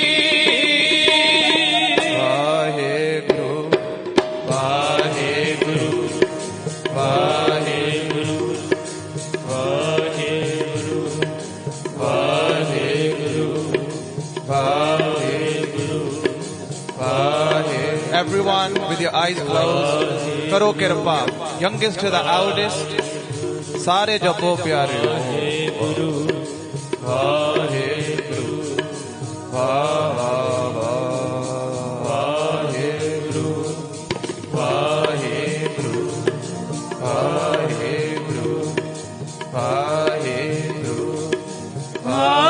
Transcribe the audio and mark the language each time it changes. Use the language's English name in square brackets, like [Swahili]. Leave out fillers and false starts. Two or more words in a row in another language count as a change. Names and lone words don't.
[Punjabi] ਵਾਹਿਗੁਰੂ ਵਾਹਿਗੁਰੂ ਵਾਹਿਗੁਰੂ ਵਾਹਿਗੁਰੂ ਵਾਹਿਗੁਰੂ ਵਾਹਿਗੁਰੂ ਵਾਹਿਗੁਰੂ [English] everyone with your eyes closed [Punjabi] ਕਰੋ ਕਿਰਪਾ [English] youngest to the eldest [Punjabi] ਸਾਰੇ ਜਪੋ ਪਿਆਰਿਓ ਗੁਰੂ ਵਾਹਿਗੁਰੂ ਵਾਹਿਗੁਰੂ ਵਾਹਿਗੁਰੂ ਵਾਹਿਗੁਰੂ ਵਾਹਿਗੁਰੂ